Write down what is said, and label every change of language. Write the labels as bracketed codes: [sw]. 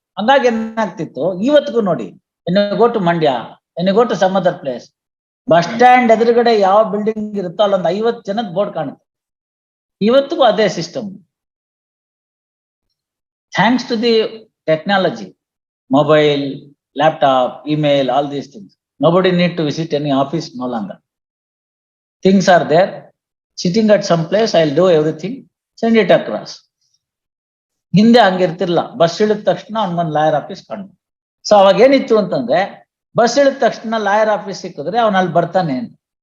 [kn] ಹಂಗಾಗಿ ಏನಾಗ್ತಿತ್ತು, ಇವತ್ತಿಗೂ ನೋಡಿ, [en] go to Mandya, go to some other place, [kn] bus stand ಎದುರುಗಡೆ ಯಾವ ಬಿಲ್ಡಿಂಗ್ ಇರುತ್ತೋ ಅಲ್ಲೊಂದು 50 ಜನದ ಬೋರ್ಡ್ ಕಾಣುತ್ತೆ. ಇವತ್ತಿಗೂ ಅದೇ system. [en] Thanks to the technology, mobile, laptop, email, all these things. Nobody need to visit any office no longer. Things are there. Sitting at some place, I'll do everything, send it across. [kn] ಹಿಂದೆ ಹಂಗಿರ್ತಿರ್ಲಿಲ್ಲ. Bus ಇಳಿದ ತಕ್ಷಣ ಅವನ್ lawyer office ಕಂಡು. So ಅವಾಗ ಏನಿತ್ತು ಅಂತಂದ್ರೆ, bus ಇಳಿದ ತಕ್ಷಣ ಲಾಯರ್ ಆಫೀಸ್ ಸಿಕ್ಕಿದ್ರೆ ಅವನ ಅಲ್ಲಿ ಬರ್ತಾನೆ ಅಂತ.